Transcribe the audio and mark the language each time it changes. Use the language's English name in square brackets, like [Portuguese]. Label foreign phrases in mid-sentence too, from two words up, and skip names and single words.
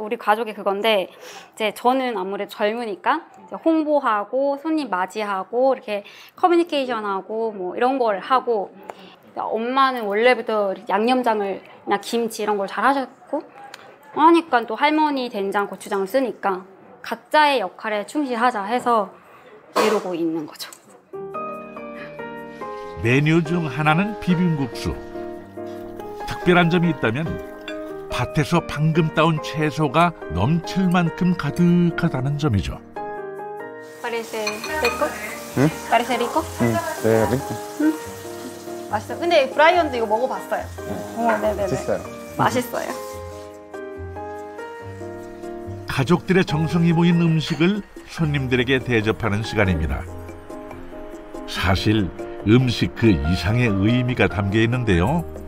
[Korean] 우리 가족의 그건데, 이제 저는 아무래도 젊으니까 이제 홍보하고 손님 맞이하고 이렇게 커뮤니케이션하고 뭐 이런 걸 하고, 엄마는 원래부터 양념장을나 김치 이런 걸 잘 하셨고 하니까 또 할머니 된장, 고추장을 쓰니까 각자의 역할에 충실하자 해서 이러고 있는 거죠. 메뉴 중 하나는 비빔국수. 특별한 점이 있다면 밭에서 방금 따온 채소가 넘칠 만큼 가득하다는 점이죠. [Spanish] Parece rico? [Korean] 응? [Spanish] Parece rico? [Korean] 네, rico. 맛있어요. 근데 브라이언도 이거 먹어봤어요. 네네네. 맛있어요. 맛있어요. 가족들의 정성이 모인 음식을 손님들에게 대접하는 시간입니다. 사실 음식 그 이상의 의미가 담겨 있는데요.